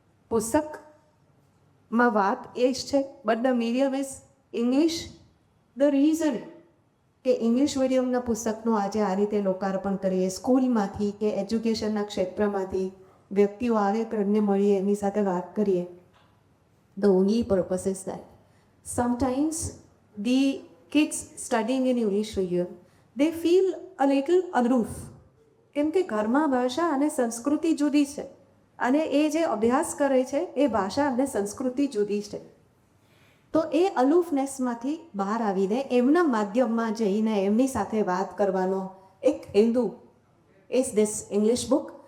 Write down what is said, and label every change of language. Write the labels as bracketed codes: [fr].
[gu] પુસ્તકમાં વાત એ જ છે, [en] But the medium is English. [gu] The reason કે ઇંગ્લિશ મીડિયમના પુસ્તકનું આજે આ રીતે લોકાર્પણ કરીએ, સ્કૂલમાંથી કે એજ્યુકેશનના ક્ષેત્રમાંથી વ્યક્તિઓ આવે તો એમને મળીએ, એમની સાથે વાત કરીએ. [en] The only purpose is that sometimes the kids studying in English here, they feel a little aloof. [gu] કેમ કે ઘરમાં ભાષા અને સંસ્કૃતિ જુદી છે અને એ જે અભ્યાસ કરે છે એ ભાષા અને સંસ્કૃતિ જુદી છે. તો એ અલૂફનેસમાંથી બહાર આવીને એમના માધ્યમમાં જઈને એમની સાથે વાત કરવાનો એક Hindu [en] Is this English book.